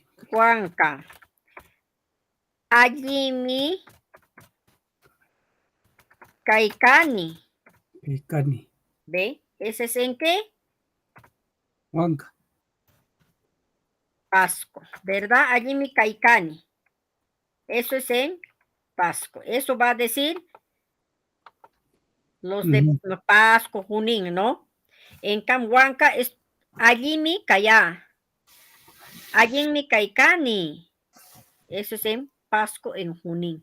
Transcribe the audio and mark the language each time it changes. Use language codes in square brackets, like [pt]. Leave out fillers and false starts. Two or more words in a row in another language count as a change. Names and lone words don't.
[qu] Huanca. Allimi kaikani. kaikani. [es] ¿Ve? ¿Ese es en qué? Huanca. Pasco, ¿verdad? [qu] Allimi kaikani. [es] Eso es en Pasco. Eso va a decir los de Pasco, Junín, ¿no? En Camhuanca es [qu] Allimi Kaya. Allimi Kaikani. [es] Eso es en Pasco, en Junín.